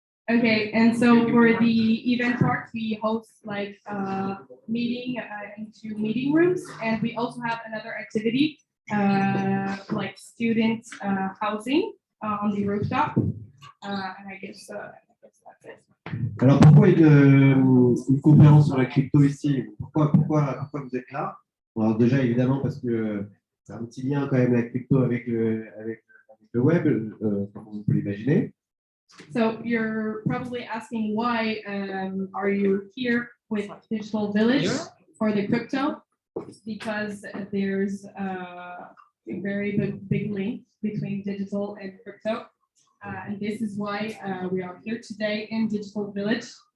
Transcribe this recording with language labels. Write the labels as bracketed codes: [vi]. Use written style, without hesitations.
[en] Okay, and so for the event part, we host like meeting into meeting rooms, and we also have another activity like student housing on the rooftop. And I guess that's it. [fr] Alors pourquoi une conférence sur la crypto ici? Pourquoi vous êtes là? Alors déjà évidemment parce que c'est un petit lien quand même la crypto avec le web, comme on peut l'imaginer. [en] So you're probably asking why are you here with Digital Village for the crypto? Because there's a very big link between digital and crypto. And this is why we are here today in Digital Village.